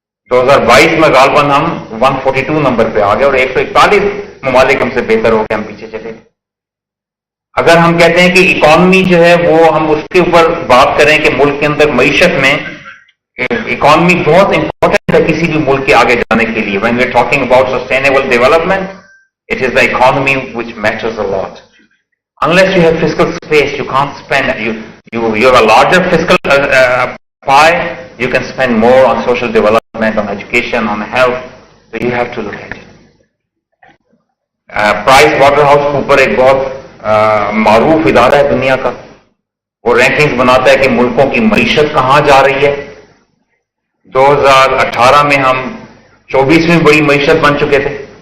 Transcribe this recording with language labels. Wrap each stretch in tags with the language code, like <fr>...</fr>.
<ur>2022 میں غالباً ہم 142 نمبر پہ آ گئے اور 141 ممالک ہم سے بہتر ہو گئے، ہم پیچھے چلے. اگر ہم کہتے ہیں کہ اکانومی جو ہے وہ ہم اس کے اوپر بات کریں کہ ملک کے اندر معیشت میں اکانومی بہت امپورٹنٹ ہے کسی بھی ملک کے آگے جانے کے لیے.</ur> <en>when we are talking about sustainable development, it is the economy which matters a lot. Unless you have fiscal space, you can't spend. You have a larger fiscal pie. You can spend more on social development, on education, on health. So you have to look at it.</en> <ur>Price water house Cooper ایک بہت معروف ادارہ ہے دنیا کا. وہ رینکنگز بناتا ہے کہ ملکوں کی معیشت کہاں جا رہی ہے. 2018 میں ہم 24ویں بڑی معیشت بن چکے تھے.</ur>